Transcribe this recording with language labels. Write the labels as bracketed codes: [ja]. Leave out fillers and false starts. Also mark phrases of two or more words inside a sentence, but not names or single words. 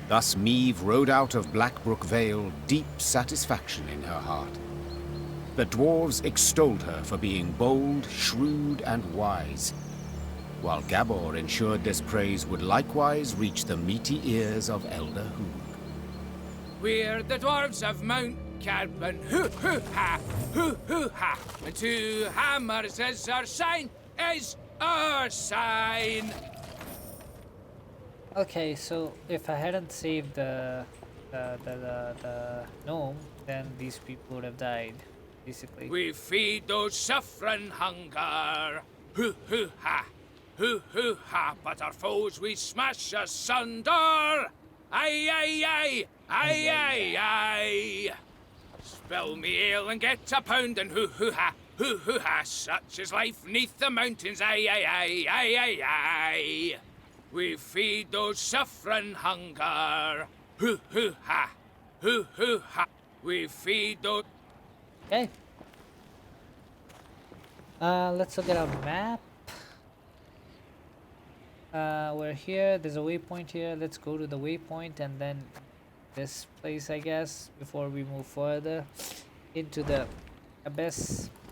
[en] Thus Meve rode out of Blackbrook Vale, deep satisfaction in her heart. The dwarves extolled her for being bold, shrewd, and wise, while Gabor ensured this praise would likewise reach the meaty ears of Elder Hoog. We're the dwarves of Mount Carbon, hoo-hoo-ha, hoo-hoo-ha. And 2 hammers is our sign, is our sign. Okay, so if I hadn't saved the gnome, then these people would have died, basically. We feed those suffering hunger, hoo-hoo-ha, hoo-hoo-ha. But our foes we smash asunder, aye, aye, aye, aye, aye, aye. Spill me ale and get a pound and hoo-hoo-ha, hoo-hoo-ha. Such is life neath the mountains, aye, aye, aye, aye, aye, aye. We feed those suffering hunger, hoo-hoo-ha, hoo-hoo-ha. We feed those... Okay. Let's look at our map. We're here, there's a waypoint here. Let's go to the waypoint and then this place, I guess, before we move further into the abyss.